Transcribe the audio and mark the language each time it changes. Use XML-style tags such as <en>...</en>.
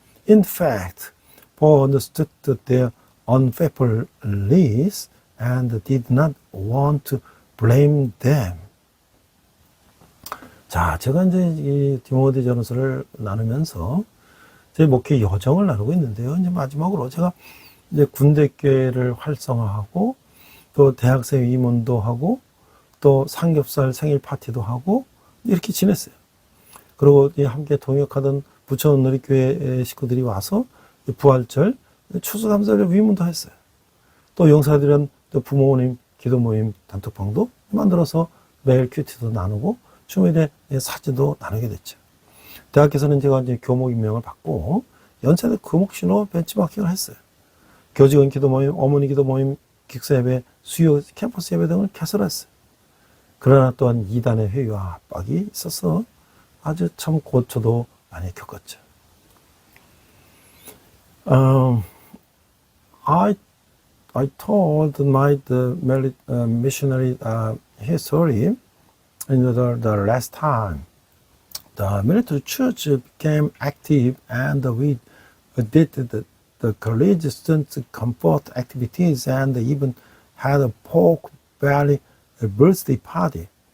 <en>In fact, Paul understood their unfaithfulness and did not want to blame them.</en> <ko>자, 제가 이제 이 디모데전서를 나누면서 제 목회 여정을 나누고 있는데요. 이제 마지막으로 제가 이제 군대교회를 활성화하고 또 대학생 임원도 하고 또 삼겹살 생일 파티도 하고 이렇게 지냈어요. 그리고 함께 동역하던 부천누리교회 식구들이 와서 부활절 추수감사절 위문도 했어요. 또 용사들은 또 부모님 기도 모임 단톡방도 만들어서 매일 큐티도 나누고 주말에 사진도 나누게 됐죠. 대학에서는 제가 이제 교목 임명을 받고 연세대 교목신호 벤치마킹을 했어요. 교직원 기도 모임, 어머니 기도 모임, 기숙사 예배, 수요 캠퍼스 예배 등을 개설했어요. 그러나 또한 이단의 회의와 압박이 있어서 아주 참 고초도 많이 겪었죠.</ko> <en>I told my missionary history in the last time. The military church became active and we did the college student comfort activities and even had a pork belly birthday party.</en>